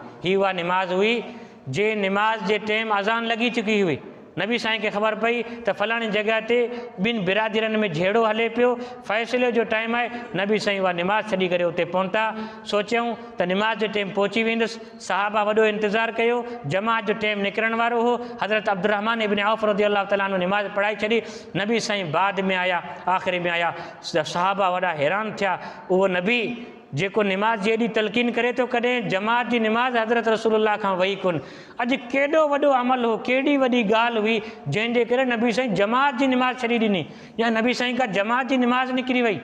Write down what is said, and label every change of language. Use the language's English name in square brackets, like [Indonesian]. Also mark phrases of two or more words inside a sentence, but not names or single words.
[Sindhi] ही उहा निमाज़ हुई जे निमाज़ जे टाइम अज़ान लॻी चुकी हुई, नबी साईं खे ख़बर पई त फलाणी जॻह ते ॿिनि बिरादरनि में झेड़ो हले पियो, फ़ैसिले जो टाइम आहे, नबी साईं उहा निमाज़ छॾी करे उते पहुता। सोचियऊं त निमाज़ जो टाइम पहुची वेंदुसि, सहाबा वॾो इंतज़ारु कयो, जमात जो टाइम निकिरण वारो हो। हज़रत अब्दुर्रहमान इब्न औफ़ [Arabic] رضي الله تعالى عنه [Sindhi] निमाज़ पढ़ाई छॾी, नबी साईं बाद में आया, आख़िरी में आया। सहाबा वॾा हैरान थिया, उहो नबी जेको निमाज़ जी एॾी तलक़ीन करे थो, कॾहिं जमात जी निमाज़ हज़रत रसूलुल्लाह खां वई कोन। अॼु केॾो वॾो अमल हो, केॾी वॾी ॻाल्हि हुई जंहिंजे करे नबी साईं जमात जी निमाज़ छॾी ॾिनी, या नबी साईं खां जमात जी निमाज़ निकिरी वई।